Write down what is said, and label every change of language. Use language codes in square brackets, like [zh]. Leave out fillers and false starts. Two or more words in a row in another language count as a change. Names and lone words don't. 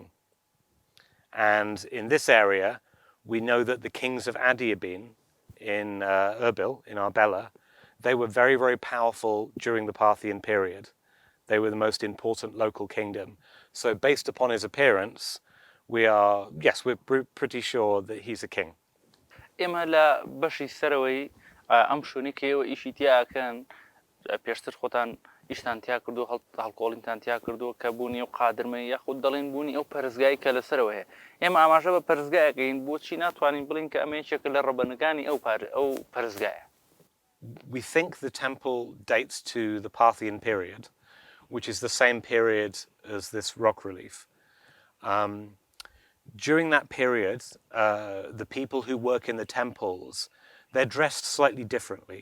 [en] And in this area, we know that the kings of Adiabene in Erbil, in Arbela, they were very, very powerful during the Parthian period. They were the most important local kingdom. So based upon his appearance, we're pretty sure that he's a king. [ckb] ئێمە لە بەشی سەرەوەی ئەم شوێنی کەەوە ئیشی تیاکەن پێشتر خۆتان ئیشتان تیا کردو هەڵکۆڵینتان تیا کردو کە بوونی و قادرمە یاخود دەڵێن بوونی ئەو پەرزگای کە لەسەرەوە هەیە ئێمە ئاماژە بە پەرزگایەکەین بۆچی ناتوانین بڵین کە ئەمە یەکێکە لە ڕەبەنەکانی ئەو پەرزگایە. [en] We think the temple dates to the Parthian period, which is the same period as this rock relief. During that period, the people who work in the temples, they're dressed slightly differently.